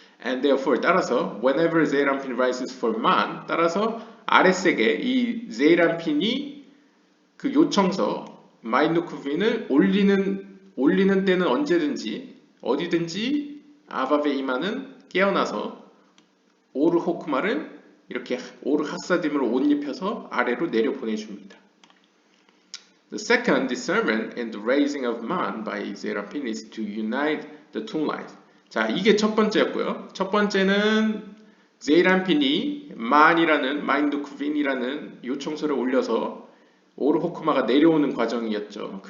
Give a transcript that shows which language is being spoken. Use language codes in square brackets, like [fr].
[en] And therefore [ko] 따라서 [en] whenever Zeranpin rises for man, [ko] 따라서 아랫세계 이 제이란핀이 그 요청서 마이누크빈을 올리는 때는 언제든지 어디든지 아바베 이마는 깨어나서 오르 호크마를 이렇게 오르 하사딤으로 옷 입혀서 아래로 내려 보내줍니다. [en] The second discernment in the raising of man by Zeranpin is to unite the two lines. [ko] 자, 이게 첫 번째였고요. 첫 번째는 제이란핀이 만이라는 마인두크빈이라는 요청서를 올려서 오르 호크마가 내려오는 과정이었죠.